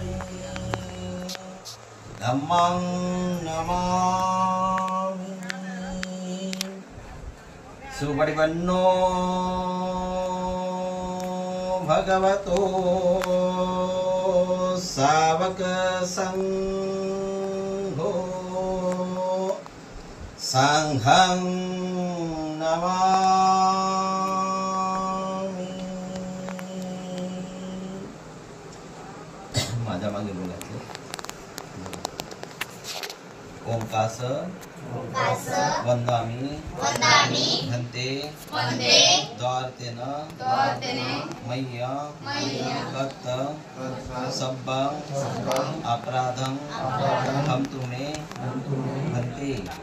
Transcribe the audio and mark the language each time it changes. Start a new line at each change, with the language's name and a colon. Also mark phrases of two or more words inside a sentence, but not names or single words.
Pali: धम्मं नमामि सुपरिपन्नो भगवतो सावक संघो संघं नमामि
Marathi: माझ्या मागे बोलायचं
Pali: ओंकास वंदामि भन्ते द्वारतेन मय्या कत्त सब्बं अपराधं हन्तु मे भन्ते